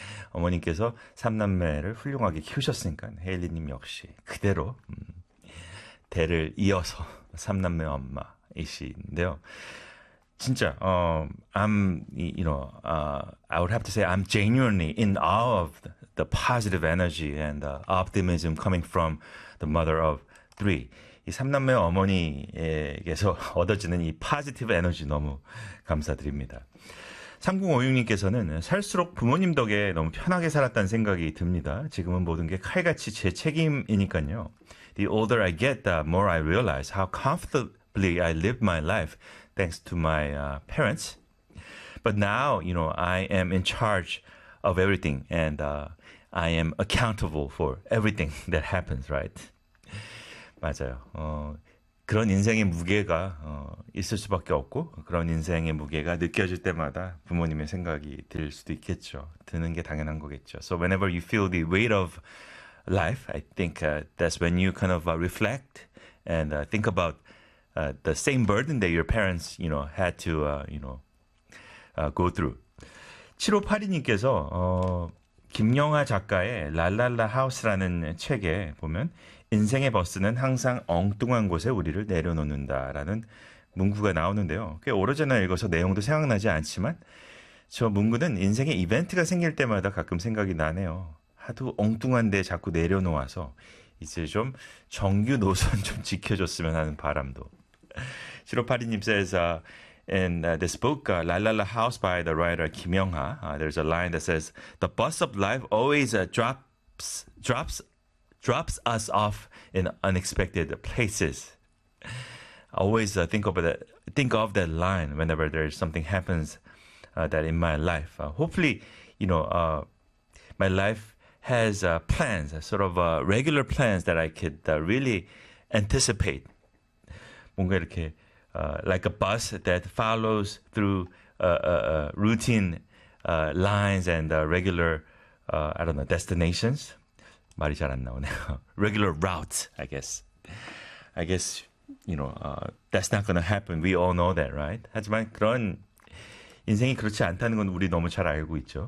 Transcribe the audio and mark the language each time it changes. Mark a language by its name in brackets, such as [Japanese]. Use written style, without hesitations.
[Korean] 어머님께서 삼남매를 훌륭하게 키우셨으니까 헤일리 님 역시 그대로 대를 이어서 삼남매 엄마이신데요. 진짜 [English] I'm you know, I would have to say I'm genuinely in awe of the positive energy and the optimism coming from the mother of three. [Korean] 이 삼남매 어머니에게서 얻어지는 이 positive energy 너무 감사드립니다. 3056님께서는 살수록 부모님 덕에 너무 편하게 살았다는 생각이 듭니다. 지금은 모든 게 칼같이 제 책임이니까요. [English] The older I get, the more I realize how comfortably I live my life thanks to my parents. But now, you know, I am in charge of everything and I am accountable for everything that happens, right? [Korean] 맞아요. 그런 인생의 무게가 있을 수밖에 없고 그런 인생의 무게가 느껴질 때마다 부모님의 생각이 들 수도 있겠죠. 드는 게 당연한 거겠죠. [English] So whenever you feel the weight of life, I think that's when you kind of reflect and think about the same burden that your parents, you know, had to, you know, go through. [Korean] 7582님께서 김영하 작가의 랄랄라 하우스라는 책에 보면 인생의 버스는 항상 엉뚱한 곳에 우리를 내려놓는다라는 문구가 나오는데요. 꽤 오래전에 읽어서 내용도 생각나지 않지만 저 문구는 인생의 이벤트가 생길 때마다 가끔 생각이 나네요. 하도 엉뚱한 데 자꾸 내려놓아서 이제 좀 정규 노선 좀 지켜줬으면 하는 바람도. [English] 7582님 says, in this book, Lalala House by the writer 김영하, there's a line that says, the bus of life always drops us off in unexpected places. Always think of that line whenever there's something happens that in my life. Hopefully, you know, my life has plans, sort of regular plans that I could really anticipate. [Korean] 뭔가 이렇게 [English] like a bus that follows through routine lines and regular, I don't know, destinations. [Korean] 말이 잘 안 나오네요. [English] Regular route, I guess. I guess, you know, that's not going to happen. We all know that, right? [Korean] 하지만 그런 인생이 그렇지 않다는 건 우리 너무 잘 알고 있죠.